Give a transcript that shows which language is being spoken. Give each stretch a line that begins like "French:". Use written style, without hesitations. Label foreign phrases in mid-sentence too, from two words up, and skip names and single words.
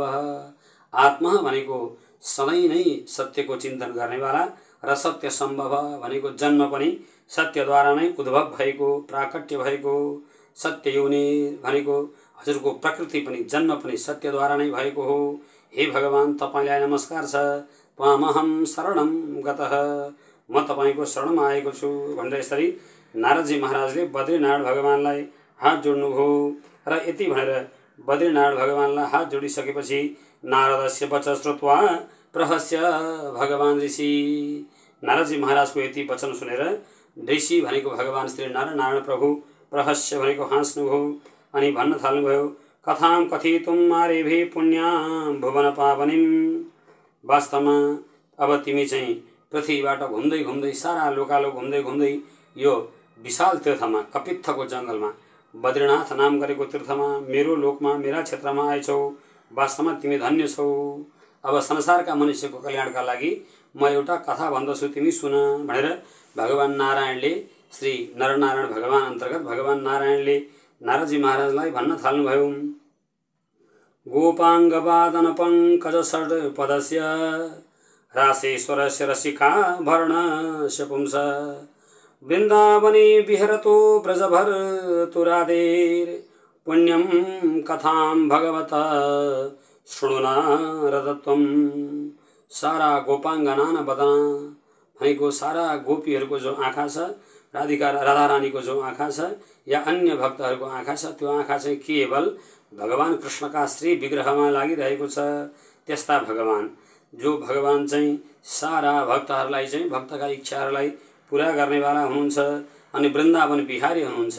Nepali: आत्मा भनेको सधैँ नै सत्यको चिन्तन गर्नेवाला र सत्य सम्भव भनेको जन्म पनि सत्यद्वारा नै उद्भव भएको, प्राकट्य भएको। सत्य योनि भनेको हजुरको प्रकृति पनि जन्म पनि सत्यद्वारा नै भएको हो। हे भगवान, तपाईँलाई नमस्कार छ।
Sanskrit: त्वामहं शरणं गतः,
Nepali: म तपाईँको शरणमा आएको छु भनेर यसरी नारदजी महाराजले बद्रीनारायण भगवानलाई हात जोड्नुभयो। र यति भनेर बद्रीनारायण भगवानलाई हात जोडिसकेपछि
Sanskrit: नारदस्य वचन श्रुत्वा प्रहस्य भगवान ऋषि।
Nepali: नारदजी महाराजको यति वचन सुनेर ऋषि भनेको भगवान श्री नरनारायण प्रभु, प्रहस्य भनेको हाँस्नुभयो अनि भन्न थाल्नुभयो,
Sanskrit: कथां कथितुम् आरेभे पुण्यां भुवन पावनीं।
Nepali: वास्तवमा अब तिमी चाहिँ पृथ्वीबाट घुम्दै घुम्दै सारा लोकालो घुम्दै घुम्दै यो विशाल तीर्थमा, कपित्थको जङ्गलमा, बद्रीनाथ नाम गरेको तीर्थमा, मेरो लोकमा, मेरा क्षेत्रमा आएछौ। वास्तवमा तिमी धन्य छौ। अब संसारका मनुष्यको कल्याणका लागि म एउटा कथा भन्दछु, तिमी सुन भनेर भगवान नारायणले, श्री नरनारायण भगवान अन्तर्गत भगवान नारायणले नारदजी महाराजलाई भन्न थाल्नुभयो,
Sanskrit: गोपाङ्गवादन पङ्कज षड्पदस्य रासेश्वरस्य रसिका भरणस्य पुंस वृन्दावने विहरतो ब्रजभर्तुरादेर पुण्यं कथां भगवत शृणु नारदत्वम्।
Nepali: सारा गोपाङ्गना बदना भनेको सारा गोपीहरूको जो आँखा छ, राधा रानीको जो आँखा छ या अन्य भक्तहरूको आँखा छ, त्यो आँखा चाहिँ केवल भगवान कृष्णका श्री विग्रहमा लागिरहेको छ। त्यस्ता भगवान, जो भगवान चाहिँ सारा भक्तहरूलाई चाहिँ भक्तका इच्छाहरूलाई पुरा गर्नेवाला हुनुहुन्छ अनि वृन्दावन बिहारी हुनुहुन्छ।